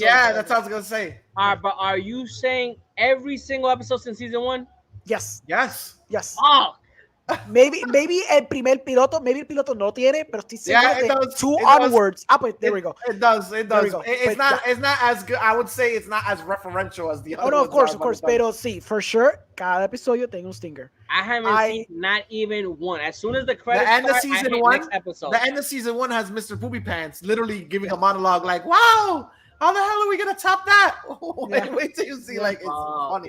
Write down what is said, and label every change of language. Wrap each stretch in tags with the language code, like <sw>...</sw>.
<en>Yeah, that's what I was gonna say. But are you saying every single episode since season 1? Yes. Oh.</en> <es>Maybe el piloto no tiene, pero estoy seguro de 2 onwards.</es> <en>Pues there we go. It does. It's not as good. I would say it's not as referential as the other. Oh no, of course.</en> <es>Pero sí,</es> <en>for sure,</en> <es>cada episodio tiene un stinger.</es> <en>I haven't seen not even one. As soon as the credits start, next episode. The end of season 1 has Mr. Poopy Pants literally giving a monologue like, "Wow, how the hell are we gonna top that?" Wait till you see, like, it's funny.</en>